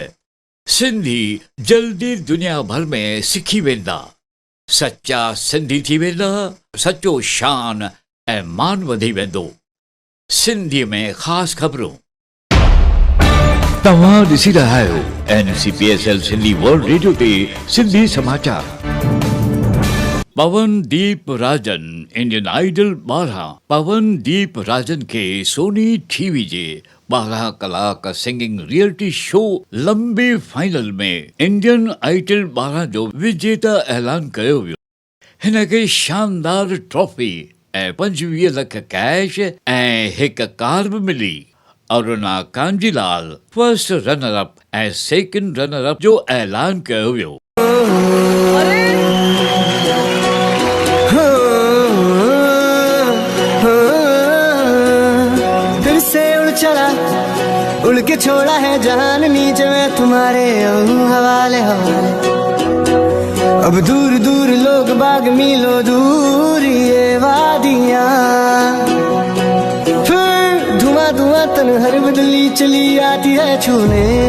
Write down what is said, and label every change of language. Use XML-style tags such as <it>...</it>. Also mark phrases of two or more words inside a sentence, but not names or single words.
<sd>सिंधी जल्दी दुनिया भर में सिखी वेंदा। सच्चा सिंधी थी वेंदा। सचो शान ऐं मान वधी वेंदो। सिंधीअ में ख़ासि ख़बरूं। तव्हां ॾिसी रहिया आहियो NCPSL सिंधी वर्ल्ड रेडियो ते सिंधी समाचार। पवनदीप राजन इंडियन आइडल 12। पवनदीप राजन खे सोनी टीवी जे 12 कलाक</sd> <en>singing reality show</en> <sd>लंबे फाइनल में इंडियन आइडल 12 जो विजेता ऐलान कयो वियो। हिन खे शानदार ट्रॉफी ऐं 25 लख कैश ऐं हिकु कार बि मिली। अरुणा कांजीलाल</sd> <en>first runner up</en> <sd>ऐं</sd> <en>second runner up</en> <sd>जो ऐलान कयो वियो।</sd> <hi>दिल से उड़ चला, उड़ के छोड़ा है जहान नीचे में तुम्हारे हवाले हवाले। अब दूर दूर लोग बाग मीलों दूर ये वादियाँ, फिर धुआं धुआं तन हर बदली चली आती है छूने।</hi>